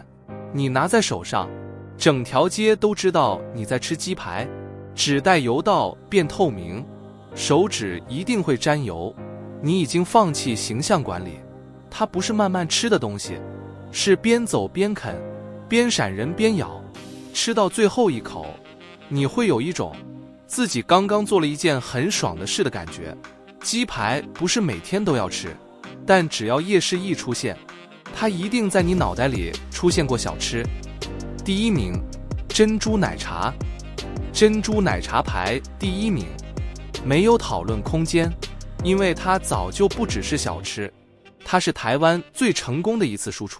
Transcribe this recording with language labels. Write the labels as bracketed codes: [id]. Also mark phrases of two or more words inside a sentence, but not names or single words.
[zh] 你拿在手上，整條街都知道你在吃雞排，指帶油到變透明，手指一定會沾油。你已經放棄形象管理，它不是慢慢吃的東西，是邊走邊啃，邊閃人邊咬。吃到最後一口，你會有一種自己剛剛做了一件很爽的事的感覺。雞排不是每天都要吃，但只要夜市一出現，它一定在你腦袋裡出現過小吃。第一名，珍珠奶茶。珍珠奶茶排第一名，沒有討論空間，因為它早就不只是小吃，它是台灣最成功的一次輸出。